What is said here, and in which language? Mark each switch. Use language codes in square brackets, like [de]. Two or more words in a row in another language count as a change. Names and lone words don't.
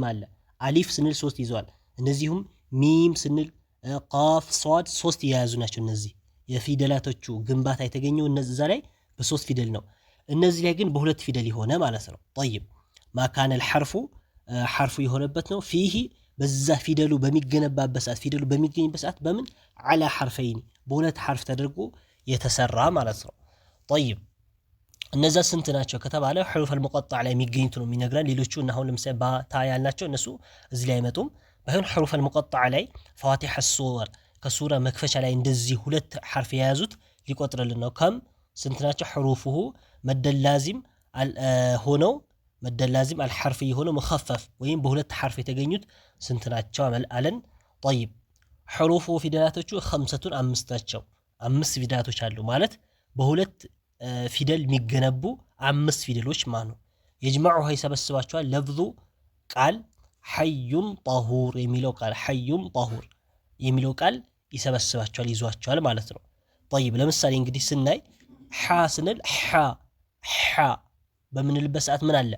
[am] አለ። አሊፍ ስንል 3 ይዘዋል። እነዚሁም ሚም ስንል ቃፍ ሷድ 3 የያዙ ናቸው። እነዚህ የፊደላቶቹ ግንባታ የተገኘው እነዛ ላይ በ3 ፊደል ነው። እነዚህ ላይ ግን በሁለት ፊደል የሆነ ማለት ነው። طيب [ar] مكان الحرف [am] ሐርፉ የሆነበት ነው። ፊሂ በዛ ፊደሉ በሚገነባበት ሰዓት ፊደሉ በሚገኝበት ሰዓት በምን [ar] على حرفين [am] በሁለት ሐርፍ ተደርጎ የተሰራ ማለት ነው። طيب እነዛ ስንት ናቸው ከተባለ [ar] حروف المقطع [am] ላይ የሚገኙት ነው የሚነግረን። ሌሎቹ እና አሁን ለምሳሌ ባ ታ ያልናቸው እነሱ እዚህ ላይ አይመጡም። ባይሆን [ar] حروف المقطع [am] ላይ [ar] فواتح السور [am] ከሱራ መክፈቻ ላይ እንደዚህ ሁለት ሐርፍ የያዙት ሊቆጥርልን ነው። ከም ስንት ናቸው? [ar] حروفه مد اللازم [am] ሆነው [ar] مد اللازم الحرف [am] የሆነው مخفف ወይም በሁለት ሐርፍ የተገኙት ስንት ናቸው አለን። طيب حروفه ፊደላቶቹ 5 ናቸው። 5 ፊደላቶች አሉ ማለት በሁለት ፊደል የሚገነቡ 5 ፊደሎች ማለት ነው። የጅማዑ ይሰበስባቸዋል። ለፍዙ ቃል [ar] حي طهر [am] የሚለው ቃል [ar] حي طهر [am] የሚለው ቃል ይሰበስባቸዋል ይዟቸዋል ማለት ነው። طيب ለምሳሌ እንግዲህ ስናይ ሐ ስንል ሐ በምንልበት ሰዓት ምን አለ?